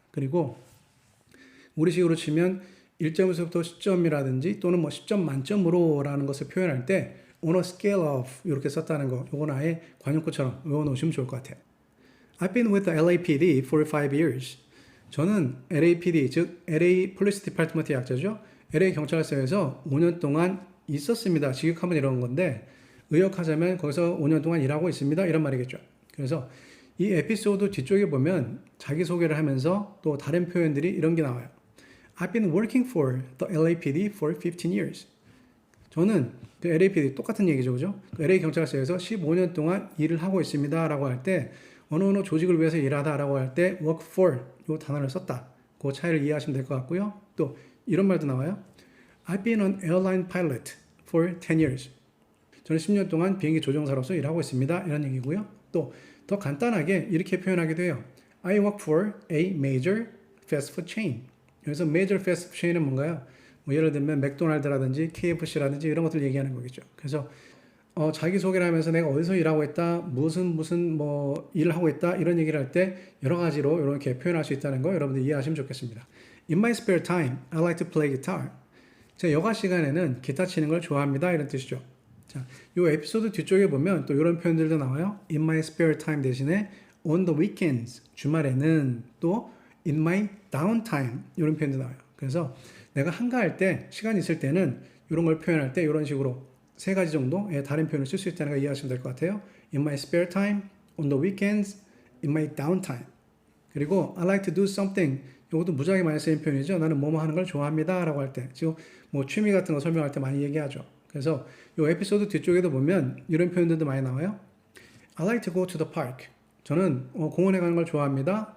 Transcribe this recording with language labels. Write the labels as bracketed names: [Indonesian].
[Korean] 그리고 우리식으로 치면 1점에서부터 10점이라든지 또는 뭐 10점 만점으로 라는 것을 표현할 때 [English] on a scale of [Korean] 이렇게 썼다는 거 이건 아예 관용구처럼 외워놓으시면 좋을 것 같아요. [English] I've been with the LAPD for 5 years. [Korean] 저는 LAPD, 즉 LA Police Department의 약자죠. LA 경찰서에서 5년 동안 있었습니다. 직역하면 이런 건데 의역하자면 거기서 5년 동안 일하고 있습니다. 이런 말이겠죠. 그래서 이 에피소드 뒤쪽에 보면 자기소개를 하면서 또 다른 표현들이 이런 게 나와요. [English] I've been working for the LAPD for 15 years. [Korean] 저는 그 LAPD 똑같은 얘기죠. 그죠? 그 LA 경찰서에서 15년 동안 일을 하고 있습니다. 라고 할 때 어느 조직을 위해서 일하다 라고 할 때 [English] work for [Korean] 이 단어를 썼다. 그 차이를 이해하시면 될 것 같고요. 또 이런 말도 나와요. [English] I've been an airline pilot for 10 years. [Korean] 저는 10년 동안 비행기 조종사로서 일하고 있습니다. 이런 얘기고요. 또 더 간단하게 이렇게 표현하기도 해요. [English] I work for a major fast food chain. [Korean] 여기서 [English] major fast food chain은 [Korean] 뭔가요? 뭐 예를 들면 맥도날드라든지 KFC라든지 이런 것들 얘기하는 거겠죠. 그래서 자기소개를 하면서 내가 어디서 일하고 있다, 무슨 뭐 일을 하고 있다 이런 얘기를 할 때 여러 가지로 이렇게 표현할 수 있다는 거 여러분들 이해하시면 좋겠습니다. [English] In my spare time, I like to play guitar. [Korean] 제 여가 시간에는 기타 치는 걸 좋아합니다. 이런 뜻이죠. 자, 이 에피소드 뒤쪽에 보면 또 이런 표현들도 나와요. [English] In my spare time [Korean] 대신에 [English] on the weekends, [Korean] 주말에는 또 [English] in my downtime [Korean] 이런 표현도 나와요. 그래서 내가 한가할 때, 시간 있을 때는 이런 걸 표현할 때 이런 식으로 세 가지 정도의 다른 표현을 쓸 수 있다는 걸 이해하시면 될 것 같아요. [English] In my spare time, on the weekends, in my downtime. [Korean] 그리고 [English] I like to do something. [Korean] 이것도 무지하게 많이 쓰이는 표현이죠. 나는 뭐뭐 하는 걸 좋아합니다. 라고 할 때. 지금 뭐 취미 같은 거 설명할 때 많이 얘기하죠. 그래서 이 에피소드 뒤쪽에도 보면 이런 표현들도 많이 나와요. [English] I like to go to the park. [Korean] 저는 공원에 가는 걸 좋아합니다.